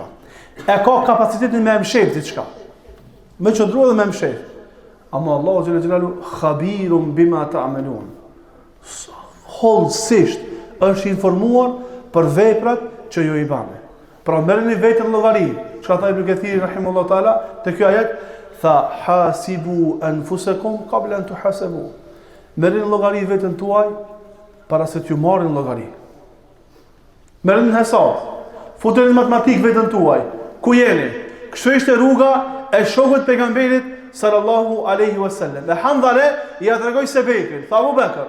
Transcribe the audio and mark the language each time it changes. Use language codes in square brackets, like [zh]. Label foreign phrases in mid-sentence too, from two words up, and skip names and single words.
[sq] E ka kapacitetin me më shef diçka. Me qëndru edhe me më shef. [ar] Ama الله جل جلاله خبير بما تعملون. [sq] Hollësisht është informuar për veprat që ju i bani. Pra merrni vetën llogari. Çka tha Ibn Kathir [ar] رحمه الله تعالى [sq] te ky ajet, tha [ar] حاسبوا أنفسكم قبل أن تحاسبوا. [sq] Merrni llogari vetën tuaj para se t'ju marrin llogari. Merrni hesab. Futeni matematik vetën tuaj. Ku jeni? Kështu ishte rruga e shokut pejgamberit [ar] صلى الله عليه وسلم. [sq] Dhe handale ja tregoi se Bekrin, tha Abu Bekr.